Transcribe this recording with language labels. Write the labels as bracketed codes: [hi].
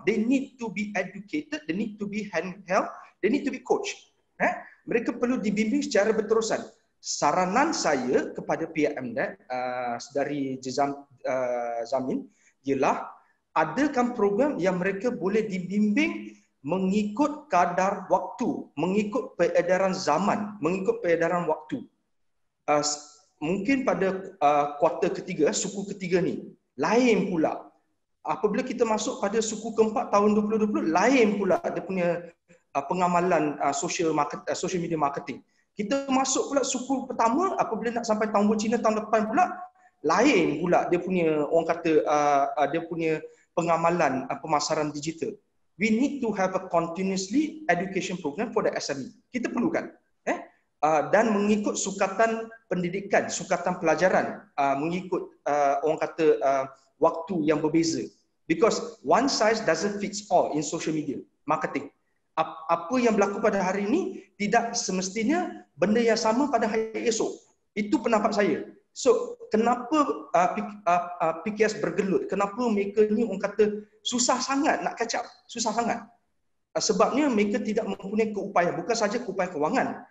[en] They need to be educated, they need to be handheld, they need to be coached. [ms] Mereka perlu dibimbing secara berterusan. Saranan saya kepada pihak MDEC dari Zamin ialah adakan program yang mereka boleh dibimbing mengikut kadar waktu, mengikut peredaran zaman, mengikut peredaran waktu. Mungkin pada kuartal ketiga, suku ketiga ni, lain pula. Apabila kita masuk pada suku keempat tahun 2020, lain pula dia punya pengamalan social media marketing. Kita masuk pula suku pertama, apabila nak sampai tahun Cina tahun depan pula, lain pula dia punya, orang kata, dia punya pengamalan pemasaran digital. [en] We need to have a continuously education program for the SME. [ms] Kita perlukan. Dan mengikut sukatan pendidikan, sukatan pelajaran, mengikut orang kata waktu yang berbeza. [en] Because one size doesn't fit all in social media marketing. [ms] Apa yang berlaku pada hari ini tidak semestinya benda yang sama pada hari esok. Itu pendapat saya. So, kenapa PKS bergelut? Kenapa mereka ni orang kata susah sangat nak [en] catch up? [ms] Susah sangat. Sebabnya mereka tidak mempunyai keupayaan, bukan saja keupayaan kewangan.